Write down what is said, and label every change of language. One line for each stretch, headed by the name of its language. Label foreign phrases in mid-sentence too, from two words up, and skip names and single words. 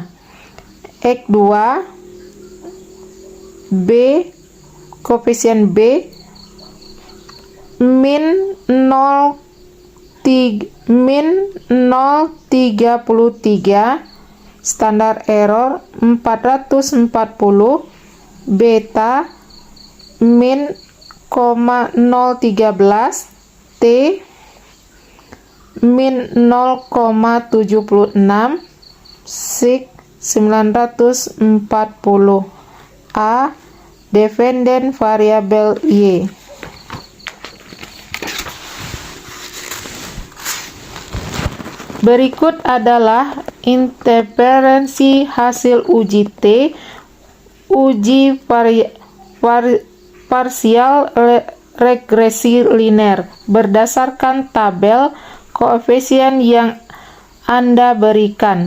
Indonesian: X2 B koefisien B min 0,33, standar error 440, beta min 0,013, T min 0,76 sig 940. A. Dependen variabel Y. Berikut adalah interferensi hasil uji T, uji parsial regresi linear berdasarkan tabel koefisien yang Anda berikan.